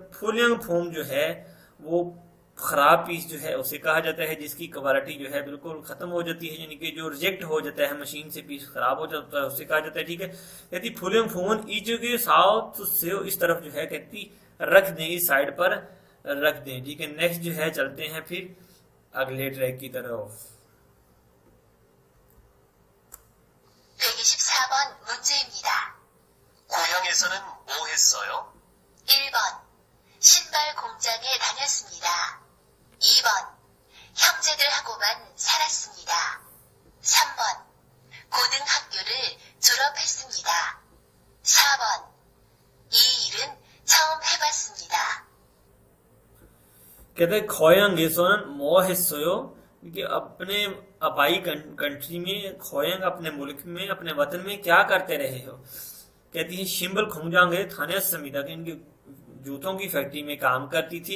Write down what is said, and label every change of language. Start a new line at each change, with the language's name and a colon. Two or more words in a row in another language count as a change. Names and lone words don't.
Korean: 불량품
Urdu: جو ہے وہ خراب پیس جو ہے اسے کہا جاتا ہے، جس کی کوالٹی جو ہے بالکل ختم ہو جاتی ہے، یعنی کہ جو ریجیکٹ ہو جاتا ہے مشین سے، پیس خراب ہو جاتا ہے، اسے کہا جاتا ہے، ٹھیک ہے. کہتی
Korean: 불량품은 이쪽에
Urdu: ساؤتھ سے اس طرف جو ہے کہتی رکھ دیں، اس سائیڈ پر رکھ دیں، ٹھیک ہے. نیکسٹ جو ہے چلتے ہیں پھر اگلے ٹریک کی طرف.
Korean: 124번 문제입니다. 고향에서는 뭐 했어요? 1번 신발 공장에 다녔습니다. 2번 형제들하고만 살았습니다. 3번 고등학교를 졸업했습니다. 4번 이 일은 처음 해봤습니다.
Urdu: کہتے ہیں
Korean: 고향에서는 뭐 했어요,
Urdu: کہ اپنے آبائی کنٹری میں، کھویانگ اپنے ملک میں، اپنے وطن میں کیا کرتے رہے ہو. کہتی ہے
Korean: 신발 공장에 다녔습니다
Urdu: کے ان کی جوتوں کی فیکٹری میں کام کرتی تھی.